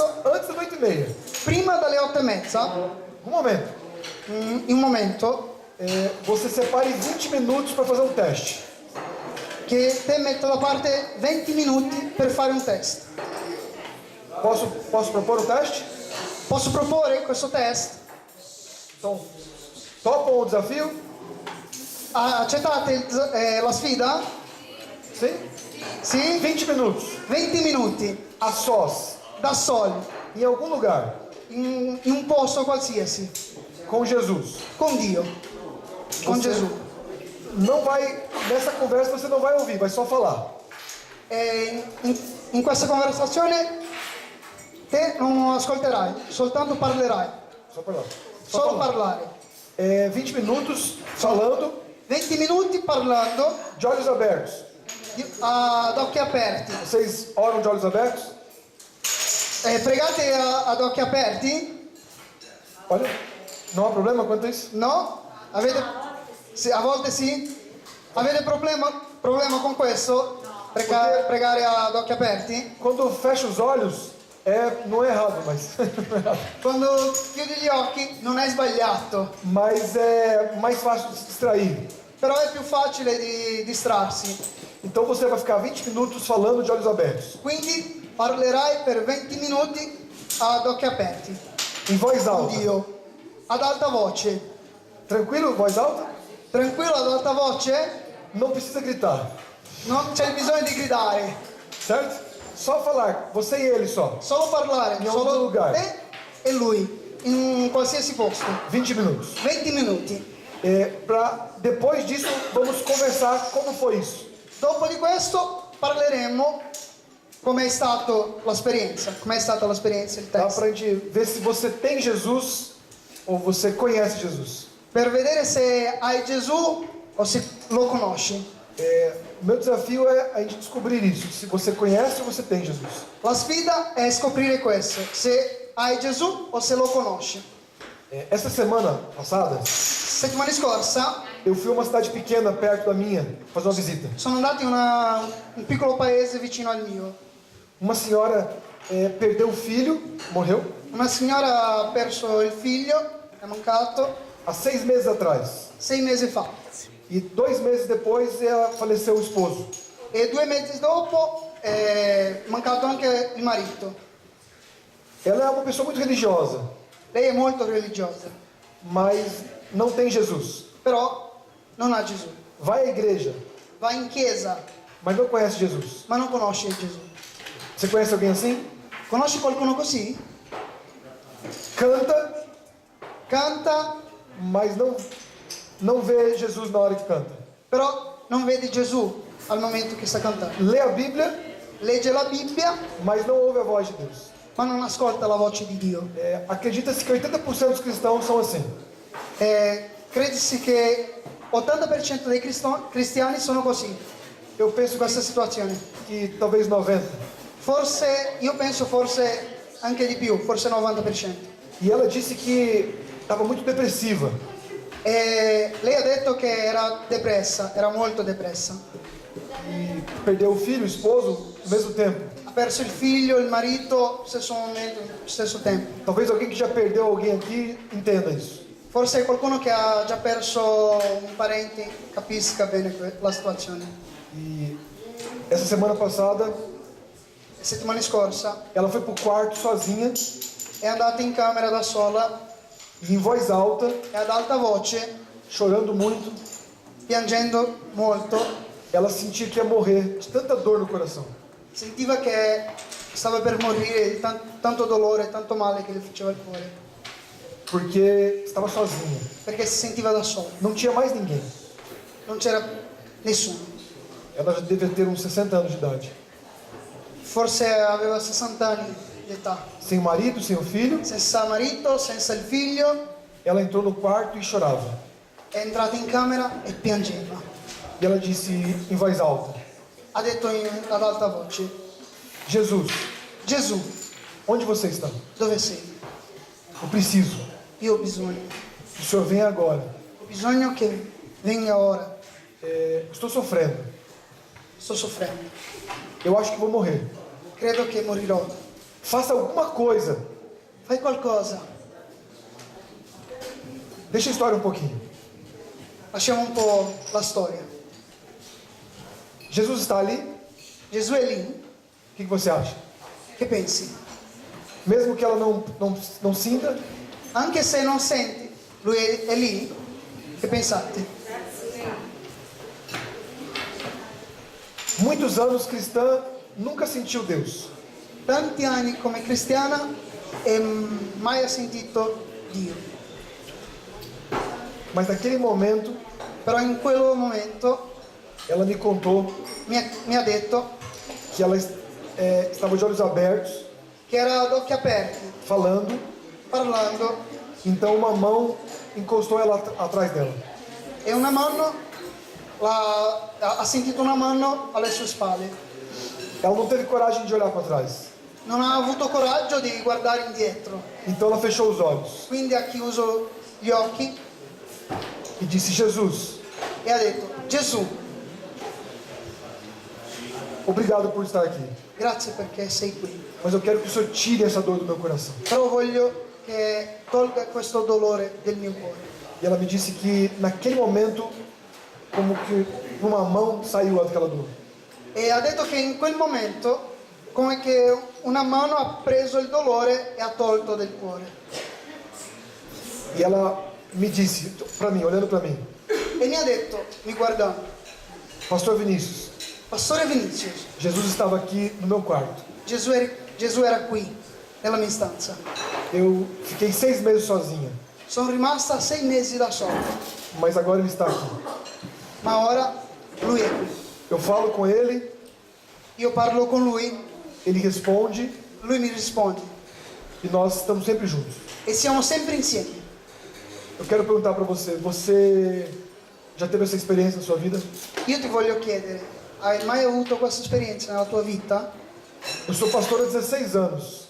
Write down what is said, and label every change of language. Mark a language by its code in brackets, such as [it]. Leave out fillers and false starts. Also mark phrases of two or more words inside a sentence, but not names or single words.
[pt] antes das 8h30, [it] prima dalle 8 e mezza, [pt] um momento, [it] in un momento, [pt] você separe 20 minutos para fazer um teste. [it] che te metta da parte 20 minuti per fare un test. [pt] Posso propor o teste? [it] Posso proporre questo test? [pt] Então, topam o desafio? [it] Accettate la sfida? [pt] Sim? [it] Sì? [pt] 20 minutos, [it] 20 minuti, [pt] a sós, [it] da soli, [pt] em algum lugar, [it] in un posto qualsiasi, [pt] com Jesus. [it] con Dio, con [pt] Você [it] Gesù. [pt] não vai, nessa conversa você não vai ouvir, vai só falar. [it] E in questa conversazione te non ascolterai, soltanto parlerai, [pt] Só falar. [it] solo parlare. [pt] 20 minutos falando, [it] 20 minuti parlando [pt] de olhos abertos. [it] ad occhi aperti. [pt] Vocês oram de olhos abertos? [it] Pregate ad occhi aperti? [pt] Olha, não há problema quanto a isso? [it] No? Avete? Sì, a volte sì? Avete problema con questo? Pregare ad occhi aperti? [pt] Quando fecha os olhos, não é errado, mas não é errado. [it] Quando chiudi gli occhi non è sbagliato, [pt] Mas é mais fácil de se distrair. [it] però è più facile di distrarsi. [pt] Então você vai ficar 20 minutos falando de olhos abertos, [it] Quindi parlerai per 20 minuti ad occhi aperti [pt] em voz [it] con [pt] alta. [it] Dio, ad alta voce. [pt] Tranquilo? Voz alta? [it] Tranquillo ad alta voce? [pt] Não precisa gritar, [it] Non c'è bisogno di gridare, [pt] certo? Só falar, você e ele só. [it] solo parlare, In ogni solo [pt] lugar. [it] te e lui, in qualsiasi posto. [pt] 20 minutos. [it] 20 minuti. [pt] Depois disso, vamos conversar como foi isso. [it] Dopo di questo parleremo come è stata l'esperienza, il [pt] Tá? [it] test. [pt] Pra gente ver se você tem Jesus ou você conhece Jesus. [it] Per vedere se hai Gesù o se lo conosci. [pt] Meu desafio é a gente descobrir isso, se você conhece ou você tem Jesus. [it] La sfida è scoprire questo, se hai Gesù o se lo conosci. [pt] Essa semana passada, [it] Settimana scorsa [pt] eu fui a uma cidade pequena perto da minha fazer uma visita. [it] sono andato in un piccolo paese vicino al mio. [pt] Uma senhora perdeu o filho, morreu, [it] Una signora ha perso il figlio, è mancato [pt] há 6 meses atrás. [it] 6 mesi fa. [pt] E 2 meses depois ela faleceu o esposo. [it] E 2 mesi dopo è mancato anche il marito. [pt] Ela é uma pessoa muito religiosa, [it] Lei è molto religiosa, [pt] mas não tem Jesus. [it] però non ha Gesù. [pt] Vai à igreja, [it] Va in chiesa, [pt] mas não conhece Jesus. [it] ma non conosce Gesù. [pt] Você conhece alguém assim? [it] Conosci qualcuno così? [pt] Canta, [it] Canta, [pt] mas não vê Jesus na hora que canta. [it] però non vede Gesù al momento che sta cantando. [pt] Lê a Bíblia, [it] Legge la Bibbia, [pt] mas não ouve a voz de Deus. [it] ma non ascolta la voce di Dio. [pt] Acredita-se que 80% dos cristãos são assim. [it] Credisi che 80% dei cristiani sono così, [pt] Eu penso [it] in questa situazione. [pt] que talvez 90%. [it] Io penso forse anche di più, forse 90%. [pt] E ela disse que estava muito depressiva. [it] Lei ha detto che era depressa, era molto depressa. [pt] E perdeu o filho, o esposo, ao mesmo tempo. [it] Ha perso il figlio, il marito, stesso momento, stesso tempo. [pt] Talvez alguém que já perdeu alguém aqui entenda isso. [it] Forse qualcuno che ha già perso un parente capisca bene la situazione. [pt] E essa semana passada, [it] La settimana scorsa [pt] ela foi pro quarto sozinha [it] è andata in camera da sola [pt] e em voz alta, [it] e ad alta voce, [pt] chorando muito, [it] piangendo molto, [pt] ela sentia que ia morrer de tanta dor no coração. [it] sentiva che stava per morire di tanto dolore, tanto male che le faceva il cuore, [pt] Porque estava sozinha. [it] perché si sentiva da sola, [pt] Não tinha mais ninguém. [it] non c'era nessuno. [pt] Ela já devia ter uns 60 anos de idade. [it] Forse aveva 60 anni di età, [pt] Sem o marido, sem o filho, [it] senza marito, senza il figlio, [pt] ela entrou no quarto e chorava. [it] è entrata in camera e piangeva. [pt] E ela disse em voz alta: [it] Ha detto ad alta voce: [pt] Jesus, [it] Gesù, [pt] onde você está? [it] dove sei? [pt] Eu preciso. [it] Io ho bisogno. [pt] Que o Senhor venha agora. [it] Ho bisogno che venga ora. [pt] Estou sofrendo. [it] Sto soffrendo. [pt] Eu acho que vou morrer. [it] Credo che morirò. [pt] Faça alguma coisa. [it] Fai qualcosa. [pt] Deixa a história um pouquinho. [it] Lasciamo un po' la storia. [pt] Jesus está ali. [it] Gesù è lì. [pt] O que você acha? [it] Che pensi? [pt] Mesmo que ela não sinta, [it] Anche se non senti, lui è lì. Che pensate? [pt] muitos anos cristã, nunca sentiu Deus. [it] Tanti anni come cristiana e mai ha sentito Dio. [pt] Mas naquele momento, [it] Però in quel momento [pt] ela me contou [it] mi ha detto [pt] que ela estava de olhos abertos, [it] che era ad occhi aperti, [pt] falando. [it] parlando, [pt] Então uma mão encostou ela atrás dela. [it] e una mano ha sentito una mano alle sue spalle. [pt] Ela não teve coragem de olhar para trás. [it] Non ha avuto coraggio di guardare indietro, [pt] Então ela fechou os olhos [it] quindi ha chiuso gli occhi [pt] e disse: Jesus, [it] e ha detto: Gesù, [pt] obrigado por estar aqui. [it] grazie perché sei qui, [pt] Mas eu quero que o Senhor tire essa dor do meu coração. [it] però voglio che tolga questo dolore del mio cuore. [pt] E ela me disse que naquele momento, como que uma mão saiu daquela dor. [it] E ha detto che in quel momento, come che una mano ha preso il dolore e ha tolto del cuore. [pt] E ela me disse para mim, olhando para mim: [it] E mi ha detto, mi guardando: [pt] Pastor Vinícius, [it] Pastore Vinicius, [pt] Jesus estava aqui no meu quarto. [it] Gesù era qui, nella mia stanza. [pt] Eu fiquei 6 meses sozinha, [it] Sono rimasta 6 mesi da sola, [pt] mas agora ele está aqui. [it] ma ora lui è qui. [pt] Eu falo com ele, [it] Io parlo con lui, [pt] ele responde [it] lui mi risponde [pt] e nós estamos sempre juntos. [it] e siamo sempre insieme. [pt] Eu quero perguntar para você: você já teve essa experiência na sua vida? [it] Io ti voglio chiedere, hai mai avuto questa esperienza nella tua vita? [pt] Eu sou pastor há 16 anos